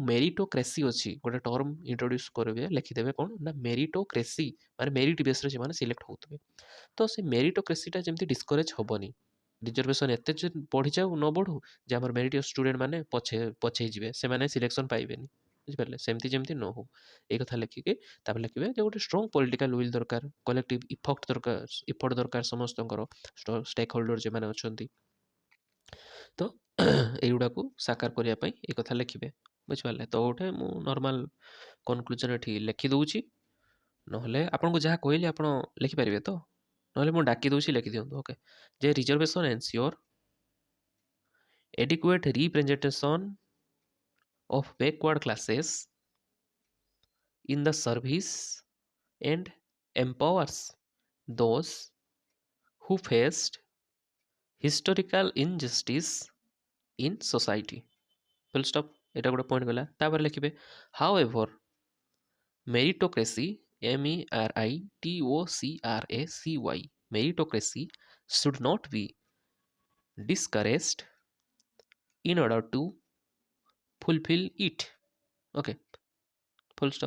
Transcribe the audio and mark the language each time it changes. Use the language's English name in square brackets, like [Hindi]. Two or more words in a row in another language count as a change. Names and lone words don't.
[Odia] ମେରିଟୋକ୍ରେସି ଅଛି ଗୋଟେ [English] term introduce [Odia] କରିବେ ଲେଖିଦେବେ କ'ଣ ନା ମେରିଟୋକ୍ରେସି ମାନେ ମେରିଟ୍ ବେସ୍ରେ ସେମାନେ ସିଲେକ୍ଟ ହେଉଥିବେ ତ ସେ ମେରିଟୋକ୍ରେସିଟା ଯେମିତି ଡିସ୍କରେଜ୍ ହେବନି ରିଜର୍ଭେସନ୍ ଏତେ ଯେ ବଢ଼ିଯାଉ ନ ବଢ଼ୁ ଯେ ଆମର [English] meritorious student [Odia] ମାନେ ପଛେଇ ଯିବେ ସେମାନେ ସିଲେକ୍ସନ୍ ପାଇବେନି ବୁଝିପାରିଲେ ସେମିତି ଯେମିତି ନ ହଉ ଏଇ କଥା ଲେଖିକି ତାପରେ ଲେଖିବେ ଯେ ଗୋଟେ [English] strong political will [Odia] ଦରକାର [English] collective effort [Odia] ଦରକାର ସମସ୍ତଙ୍କର [English] stake holder [Odia] ଯେଉଁମାନେ ଅଛନ୍ତି ତ ଏଇଗୁଡ଼ାକୁ ସାକାର କରିବା ପାଇଁ ଏ କଥା ଲେଖିବେ ବୁଝିପାରିଲେ ତ ଗୋଟେ ମୁଁ [English] normal conclusion [Odia] ଏଠି ଲେଖିଦେଉଛି ନହେଲେ ଆପଣଙ୍କୁ ଯାହା କହିଲି ଆପଣ ଲେଖିପାରିବେ ତ? ନହେଲେ ମୁଁ ଡାକି ଦେଉଛି ଲେଖିଦିଅନ୍ତୁ। ଓକେ, ଯେ [English] reservation ensure adequate representation of backward classes in the service and empowers those who faced historical injustice in society. Full stop. [Odia] এটা ଗୋଟେ ପଏଣ୍ଟ ଗଲା। ତାପରେ ଲେଖିବେ [English] however meritocracy meritocracy meritocracy should not be discouraged in order to fulfill it. Okay, full stop.